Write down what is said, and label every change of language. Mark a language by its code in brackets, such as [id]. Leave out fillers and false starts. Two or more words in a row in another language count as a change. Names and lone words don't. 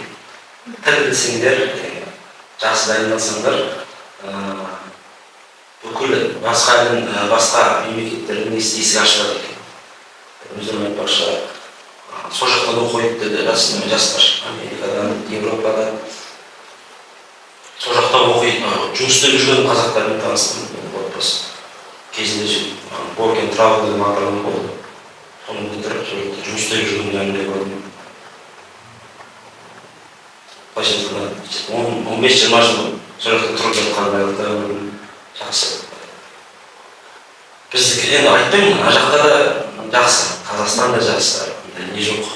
[kk] Тіл білсеңдер, жақсы дайындалсаңдар, бүкіл басқа мемлекеттердің есігі ашылады екен. Өздерім айтпақшы, сол жақтан оқиды деді жастар, Америкадан, Еуропадан. Сол жақтан оқиды, жұмыс істеп жүрген қазақтармен таныстым, отбасы. кезінде [en] work and travel [kk] деген бағдарлама болды. Соны бітіріп, жұмыс істеп жүргендерінде көрдім. Былайша 15-20 жыл сол жақта тұрып жатқандарды көрдім. Жақсы. Біздікі енді айтпаймын, ана жақта да жақсы, Қазақстан да жақсы, не жоқ.